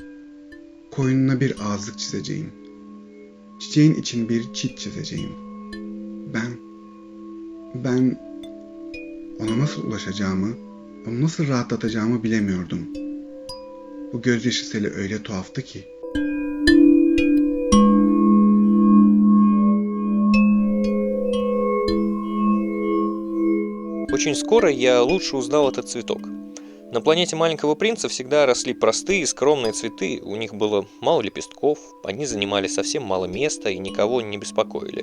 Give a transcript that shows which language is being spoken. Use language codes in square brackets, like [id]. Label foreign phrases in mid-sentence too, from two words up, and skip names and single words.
[tr] Koyununa bir ağızlık çizeceğim. Çiçeğin için bir çit çizeceğim. Ben ona nasıl ulaşacağımı, onu nasıl rahatlatacağımı bilemiyordum. Bu gözyaşı seli öyle tuhaftı ki. [ru] Очень скоро я лучше узнал этот цветок. На планете Маленького Принца всегда росли простые, скромные цветы, у них было мало лепестков, они занимали совсем мало места и никого не беспокоили.